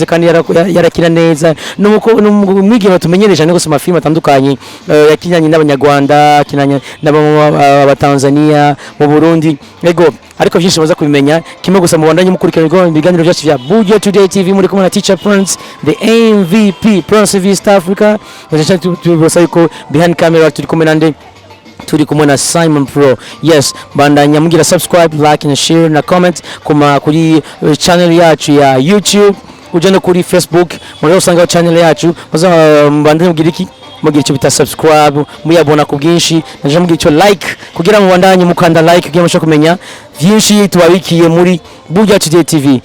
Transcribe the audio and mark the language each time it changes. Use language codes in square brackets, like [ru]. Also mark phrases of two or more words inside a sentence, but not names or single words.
[rn] kandi yarakina neza n'umwigeme tumenyereje cyane gose mu mafilme atandukanye yakinanye n'abanyarwanda kinanye n'abatanzania mu Burundi ego ariko byinshi baza kubimenya kimwe gusa mubandanye mukurikirana ibiganiro byacu vya Buja Today TV muri kumwe na Teacher Prince the MVP Prince of East Africa tubose yuko [en] behind camera [rn] turi kumwe nande turi kumwe na Simon Pro. Yes, bandanya mugira [en] subscribe, like and share [rn] na comment kuri channel yacu ya YouTube uje no kuri Facebook muri usanga channel yacu bandanya mugira iki mugira icyo bita subscribe muyabona ku bwinshi naje mugira icyo like kugira mu bandanye mukanda like kugira musho kumenya byinshi tubabikiye muri Buja Today TV.